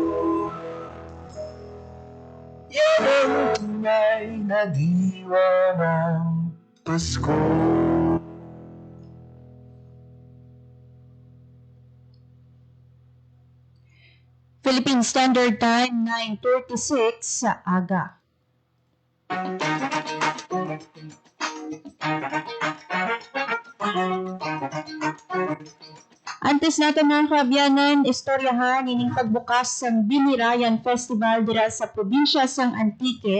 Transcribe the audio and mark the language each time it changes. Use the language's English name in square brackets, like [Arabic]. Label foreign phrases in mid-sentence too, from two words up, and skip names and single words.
[Filipino] Yan ang tunay na diwa ng Pasko. [Hiligaynon] Philippine Standard Time, 9:36 sa aga. Antes natin mga kaabyanan, istoryahan ining pagbukas ng Binirayan Festival dira sa probinsya sang Antique.